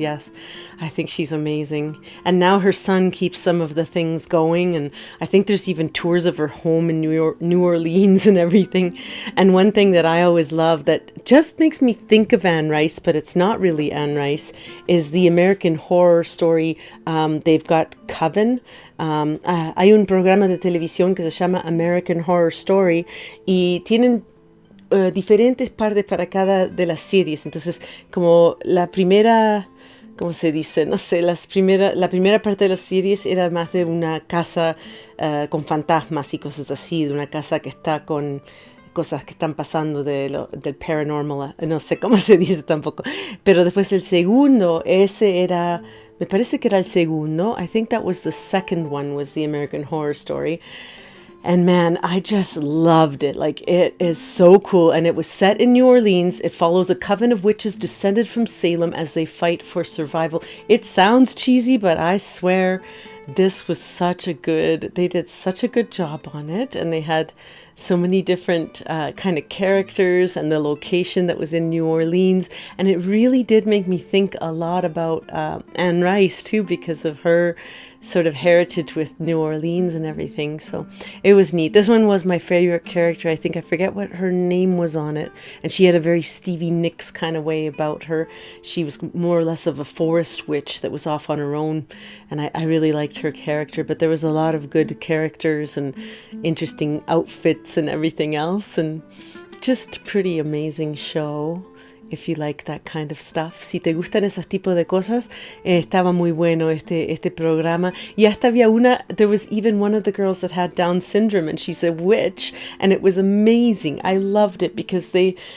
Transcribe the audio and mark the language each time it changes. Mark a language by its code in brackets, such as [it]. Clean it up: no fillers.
[en] Yes, I think she's amazing. And now her son keeps some of the things going, and I think there's even tours of her home in New Orleans and everything. And one thing that I always love that just makes me think of Anne Rice, but it's not really Anne Rice, is the American Horror Story. They've got Coven. [es] Hay un programa de televisión que se llama American Horror Story y tienen diferentes partes para cada de las series. Entonces, como la primera, ¿cómo se dice? No sé, la primera parte de las series era más de una casa con fantasmas y cosas así, de una casa que está con cosas que están pasando del paranormal, no sé cómo se dice tampoco. Pero después el segundo, ese era, me parece que era el segundo. [en] I think that was the second one, was the American Horror Story. And man, I just loved it. Like, it is so cool. And it was set in New Orleans. It follows a coven of witches descended from Salem as they fight for survival. It sounds cheesy, but I swear this was they did such a good job on it. And they had so many different kind of characters, and the location that was in New Orleans. And it really did make me think a lot about Anne Rice too, because of her sort of heritage with New Orleans and everything. So it was neat. This one was my favorite character. I think I forget what her name was on it. And she had a very Stevie Nicks kind of way about her. She was more or less of a forest witch that was off on her own. And I really liked her character. But there was a lot of good characters and interesting outfits and everything else. And just pretty amazing show. If you like that kind of stuff. [es] Si te gustan esos tipos de cosas, estaba muy bueno este programa. Y hasta había [en] there was even one of the girls that had Down syndrome, and she's a witch, and it was amazing. I loved it because they